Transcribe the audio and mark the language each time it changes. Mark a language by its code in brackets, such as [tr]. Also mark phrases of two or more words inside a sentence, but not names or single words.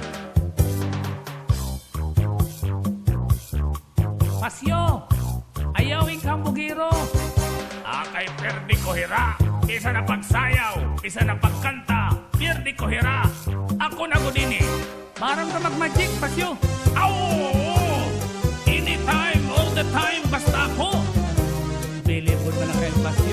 [war] Pasyo, ayaw ikang bugiro. Kay perdi ko hira. Isa na pagsayaw, isa na pagkanta. Perdi ko hira. Ako na gudini. Marang ka mag-magic, Pasyo. Aw! [en] Anytime, all the time, [war] basta ako. Bilibod mo na kayo, Pasyo.